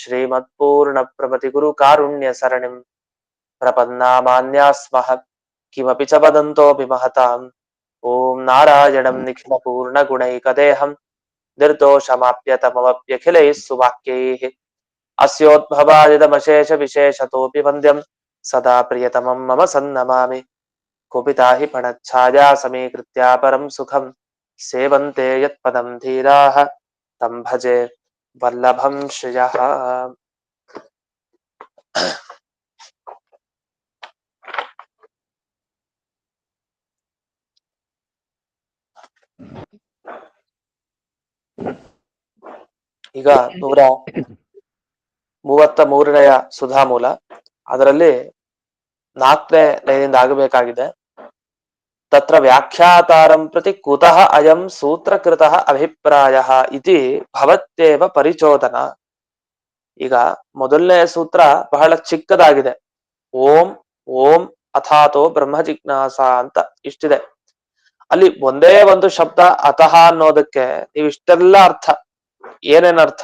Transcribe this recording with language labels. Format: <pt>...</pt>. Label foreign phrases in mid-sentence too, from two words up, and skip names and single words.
<sa>श्रीमत्पूर्णप्रभतिगुरुकारुण्यसरणिं प्रपन्नामान्यास्मः किमपि च वदन्तोऽपि महताम् ॐ नारायणं निखिलपूर्णगुणैकदेहं निर्दोषमाप्यतममप्यखिलैः सुवाक्यैः अस्योद्भवादिदमशेषविशेषतोऽपि वन्द्यं सदा प्रियतमं मम सन्नमामि कुपिता हि फणच्छाया समीकृत्या परं सुखं सेवन्ते यत्पदं धीराः तं भजे वल्लभं श्रियः।</sa> <kn>ಈಗ 133ನೆಯ ಸುಧಾಮೂಲ, ಅದರಲ್ಲಿ 4ನೇ ಲೈನಿಂದ ಆಗಬೇಕಾಗಿದೆ.</kn> <sa>ತತ್ರ ವ್ಯಾಖ್ಯಾತಾರಂ ಪ್ರತಿ ಕುತಃ ಅಯಂ ಸೂತ್ರಕೃತಃ ಅಭಿಪ್ರಾಯಃ ಇತಿ ಭವತ್ಯೇವ ಪರಿಚೋದನ.</sa> <kn>ಈಗ ಮೊದಲನೇ ಸೂತ್ರ ಬಹಳ ಚಿಕ್ಕದಾಗಿದೆ.</kn> <sa>ಓಂ ಓಂ ಅಥಾತೋ ಬ್ರಹ್ಮ ಜಿಜ್ಞಾಸ</sa> <kn>ಅಂತ ಇಷ್ಟಿದೆ. ಅಲ್ಲಿ ಒಂದೇ ಒಂದು ಶಬ್ದ ಅತಃ ಅನ್ನೋದಕ್ಕೆ ನೀವಿಷ್ಟೆಲ್ಲ ಅರ್ಥ, ಏನೇನ್ ಅರ್ಥ?</kn>